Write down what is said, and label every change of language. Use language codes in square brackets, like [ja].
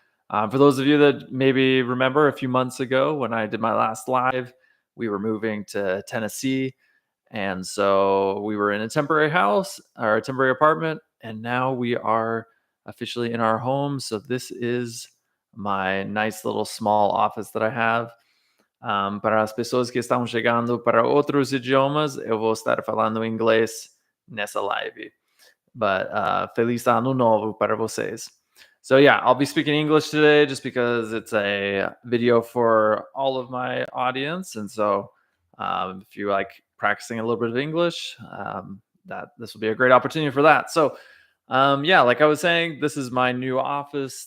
[en] For those of you that maybe remember a few months ago when I did my last live, we were moving to Tennessee. And so we were in a temporary house or a temporary apartment, and now we are officially in our home. So this is my nice little small office that I have. [pt] Para as pessoas que estão chegando para outros idiomas, eu vou estar falando inglês nessa live. But feliz ano novo para vocês. [en] So yeah, I'll be speaking English today just because it's a video for all of my audience, and so if you like practicing a little bit of English, that this will be a great opportunity for that. So yeah, like I was saying, this is my new office.